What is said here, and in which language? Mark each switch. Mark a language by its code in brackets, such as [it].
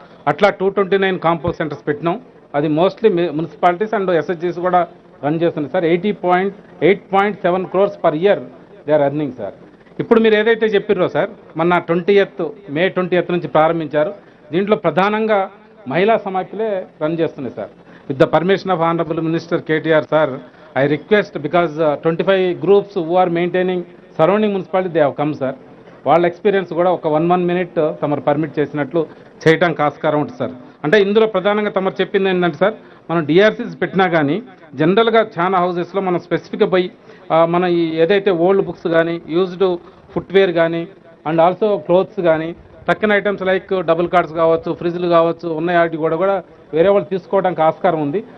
[te] అట్లా 229 compost centres పెట్టినాం. అది మోస్ట్లీ మున్సిపాలిటీస్ అండ్ ఎస్హెచ్జీస్ కూడా రన్ చేస్తున్నాయి sir. [en] 8.7 crores per year they are earning sir. [te] ఇప్పుడు మీరు ఏదైతే చెప్పారో సార్, మొన్న మే 20th నుంచి ప్రారంభించారు. దీంట్లో ప్రధానంగా మహిళా సమాఖ్యలే రన్ చేస్తున్నాయి sir. [en] with the permission of Honorable Minister KTR sir, I request, because 25 groups who are maintaining surrounding municipality, they have come sir. [te] వాళ్ళ ఎక్స్పీరియన్స్ కూడా ఒక 1 minute తమరు పర్మిట్ చేసినట్లు చేయడానికి ఆస్కారం ఉంటుంది సార్. అంటే ఇందులో ప్రధానంగా తమరు చెప్పింది ఏంటంటే సార్, మనం డిఆర్సీస్ పెట్టినా కానీ జనరల్గా చాలా హౌసెస్లో మనం స్పెసిఫిక్గా పోయి మన ఈ ఏదైతే ఓల్డ్ బుక్స్ కానీ, యూజ్డ్ ఫుట్వేర్ కానీ, అండ్ ఆల్సో క్లోత్స్ కానీ, టక్కన్ ఐటమ్స్ లైక్ డబుల్ కార్డ్స్ కావచ్చు, ఫ్రిడ్జ్లు కావచ్చు, ఉన్నాయి వాటి కూడా వేరే వాళ్ళు తీసుకోవడానికి ఆస్కారం ఉంది.